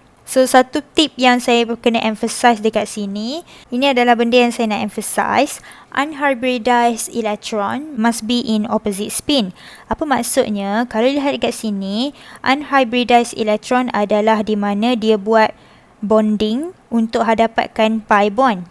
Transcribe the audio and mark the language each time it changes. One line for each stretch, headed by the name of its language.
Malay: So, satu tip yang saya kena emphasize dekat sini, ini adalah benda yang saya nak emphasize.
English: Unhybridized electron must be in opposite spin.
Malay: Apa maksudnya? Kalau lihat dekat sini, unhybridized electron adalah di mana dia buat bonding untuk dapatkan pi bond.